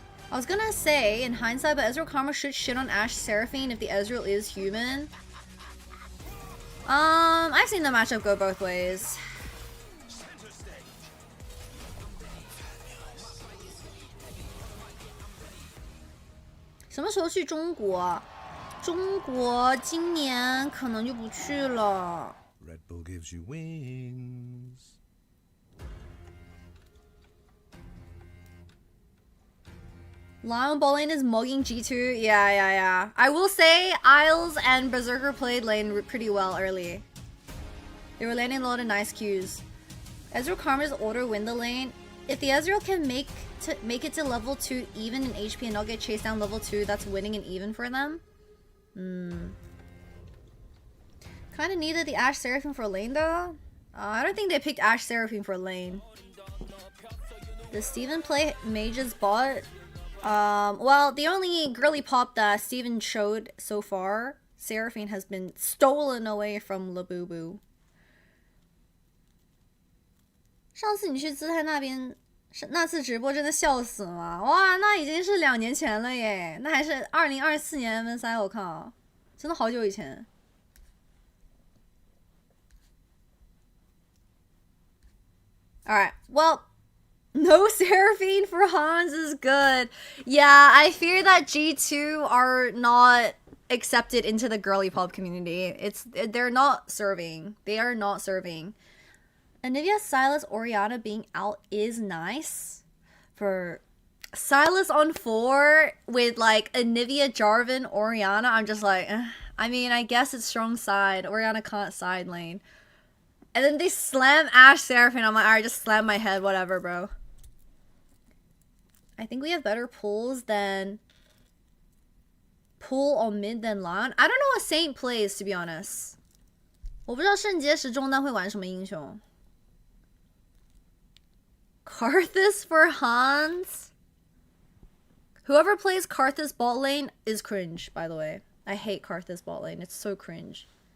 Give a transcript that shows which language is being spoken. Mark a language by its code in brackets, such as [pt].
[en] I was gonna say, in hindsight, but Ezreal Karma should shit on Ashe Seraphine if the Ezreal is human. I've seen the matchup go both ways. What [zh] 什么时候去中国？中国今年可能就不去了。 [en] Red Bull gives you wings. LYON bot lane is mugging G2. Yeah. I will say Isles and Berserker played lane pretty well early. They were landing a lot of nice Qs. Ezreal Karma's order win the lane. If the Ezreal can make it to level 2 even in HP and not get chased down level 2, that's winning and even for them. Kinda needed the Ashe Seraphine for lane though. I don't think they picked Ashe Seraphine for lane. Does Steven play Mage's bot? Well, the only girly pop that Steven showed so far, Seraphine, has been stolen away from Labubu. [zh] 上次你去姿态那边，那次直播真的笑死了！哇，那已经是2年前了耶，那还是2024年 MSI， 我靠，真的好久以前。 [en] Alright, well, no Seraphine for Hans is good. Yeah, I fear that G2 are not accepted into the girly pop community. They're not serving. They are not serving. Anivia, Silas, Oriana being out is nice. For Silas on 4 with like Anivia, Jarvan, Oriana, I'm just like, I mean, I guess it's strong side. Oriana can't side lane. And then they slam Ashe Seraphine. I'm like, alright, just slam my head, whatever, bro. I think we have better pulls than pull on mid than LYON. I don't know what Saint plays, to be honest. [zh] 我不知道圣洁时中单会玩什么英雄。 [en] Karthus for Hans? Whoever plays Karthus bot lane is cringe, by the way. I hate Karthus bot lane. It's so cringe.